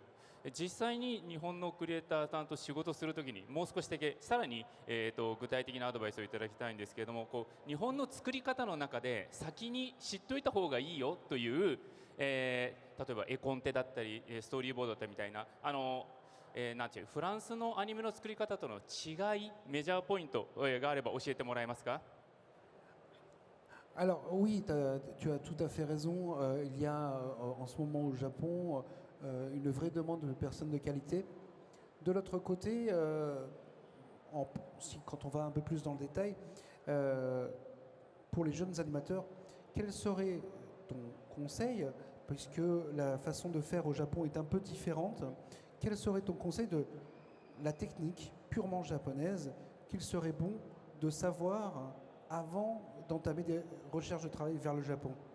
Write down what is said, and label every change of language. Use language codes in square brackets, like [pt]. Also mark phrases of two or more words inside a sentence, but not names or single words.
[ja] 実際に日本のクリエイターさんと仕事するときにもう少しだけさらに、具体的なアドバイスをいただきたいんですけれども、日本の作り方の中で先に知っておいた方がいいよという例えば絵コンテだったりストーリーボードだったりみたいななんていうフランスのアニメの作り方との違い、メジャーポイントがあれば教えてもらえますか？ [fr] Alors oui, tu as tout à fait raison. Il y a en ce moment au Japon une vraie demande de personnes de qualité. De l'autre côté, quand on va un peu plus dans le détail, pour les jeunes animateurs, quel serait ton conseil, puisque la façon de faire au Japon est un peu différente, quel serait ton conseil de la technique purement japonaise qu'il serait bon de savoir avant d'entamer des recherches de travail vers le Japon?